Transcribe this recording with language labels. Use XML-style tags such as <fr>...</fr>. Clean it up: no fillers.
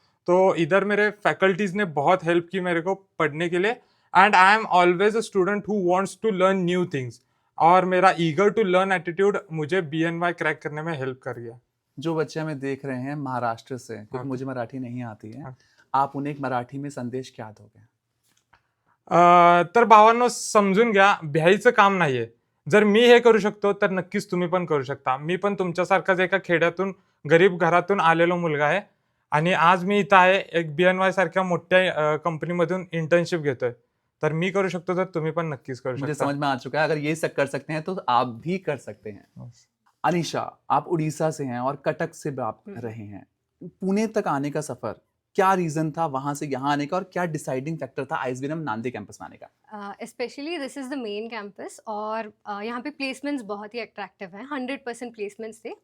<hi>तो इधर मेरे फैकल्टीज ने बहुत हेल्प की मेरे को पढ़ने के लिए,</hi> <en>and I am always a student who wants to learn new things,</en> <hi>और मेरा ईगर टू लर्न एटीट्यूड मुझे बीएनवाई क्रैक करने में हेल्प कर गया। जो बच्चे हमें देख रहे हैं महाराष्ट्र से, क्योंकि मुझे मराठी नहीं आती है, आप उन्हें एक मराठी में संदेश क्या दोगे?</hi> <mr>तर भावांनो, समजून घ्या, भ्यायचं काम नाहीये. जर मी हे करू शकतो तर नक्कीच तुम्ही पण करू शकता. मी पण तुमच्यासारखाच एका खेड्यातून गरीब घरातून आलेलो मुलगा आहे आणि आज मी इथं आहे एक बीएनवाय सारख्या मोठ्या कंपनीमधून इंटर्नशिप घेतोय. तर मी करू शकतो तर तुम्ही पण नक्कीच करू शकता.</mr> <hi>मुझे समझ में आ चुका है, अगर ये सब कर सकते हैं तो आप भी कर सकते हैं। अनीशा, आप उड़ीसा से हैं और कटक से आप रहे हैं, पुणे तक आने का सफर क्या रीजन था वहां से यहाँ आने का, और क्या डिसाइडिंग फैक्टर था आईएसबीएम नांदे कैंपस में आने का?</hi> <en>specially this is the main campus</en> <hi>और यहाँ पे प्लेसमेंट्स बहुत ही अट्रैक्टिव हैं, 100% प्लेसमेंट्स थे।</hi>